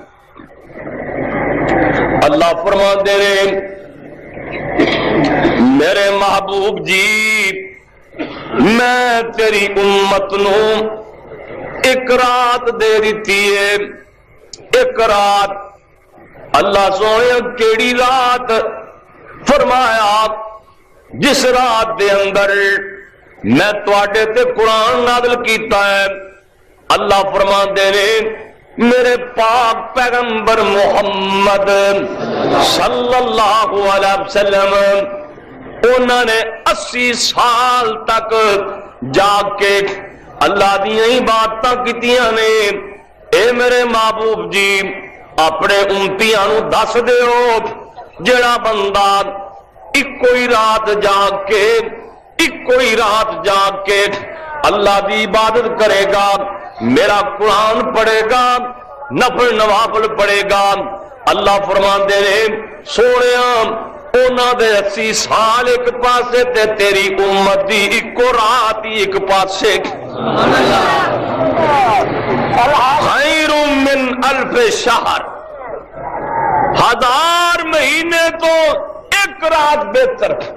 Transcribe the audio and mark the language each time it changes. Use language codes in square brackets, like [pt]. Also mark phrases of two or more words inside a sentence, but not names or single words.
[pa] اللہ فرماتے ہیں میرے محبوب جی میں تیری امت نو ایک رات دے دیتی ہے. ایک رات. اللہ سونے کیڑی رات؟ فرمایا جس رات دے اندر میں تواڈے تے قرآن نازل کیتا ہے. اللہ فرماندے نے میرے پاک پیغمبر محمد صلی اللہ علیہ وسلم انہوں نے 80 سال تک جا کے اللہ دیاں ہی باتاں کیتیاں نے. اے میرے محبوب جی اپنے امتیاں نو دس دیو جڑا بندہ ایکو ہی رات جاگ کے ایکو ہی رات جاگ کے اللہ دی عبادت کرے گا, میرا قرآن پڑھے گا, نفل نوافل پڑھے گا. اللہ فرماندے نے سونیاں انہاں دے 80 سال ایک پاسے تے تیری امت دی ایکو رات ہی ایک پاسے. [ar] خیر من الف شہر. [pa] 1000 مہینے تو ایک رات بہتر.